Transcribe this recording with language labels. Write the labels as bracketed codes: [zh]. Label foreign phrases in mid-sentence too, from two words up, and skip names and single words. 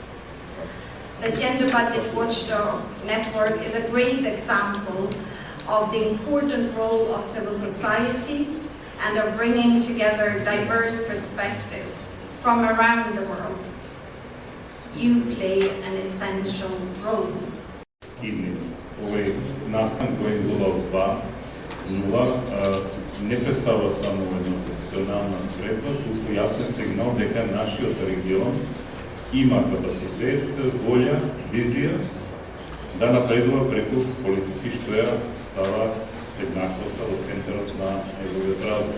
[en] The Gender Budget Watchdog Network is a great example of the important role of civil society and of bringing together diverse perspectives from around the world. You play an essential role. [mk] Овој настан кој Нула узба, Нула не представува само една професионална средба, туку јасен сигнал дека нашиот регион има капацитет, волја, визија да напредува преку политики што ја става еднаквоста во центарот на неговиот развој.